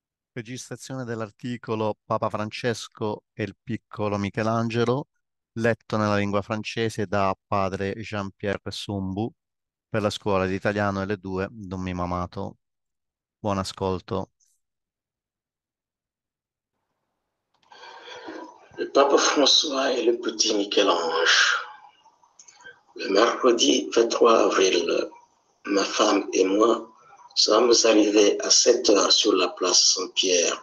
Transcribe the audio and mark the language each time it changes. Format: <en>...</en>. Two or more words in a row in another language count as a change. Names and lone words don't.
<it>Registrazione dell'articolo Papa Francesco e il piccolo Michelangelo, letto nella lingua francese da padre Jean-Pierre Sumbu per la scuola di italiano L2 Don Mimo Amato. Buon ascolto.</it> <fr>Le pape François et le petit Michel-Ange. Le mercredi 23 avril, ma femme et moi sommes arrivés à 7 heures sur la place Saint-Pierre.</fr>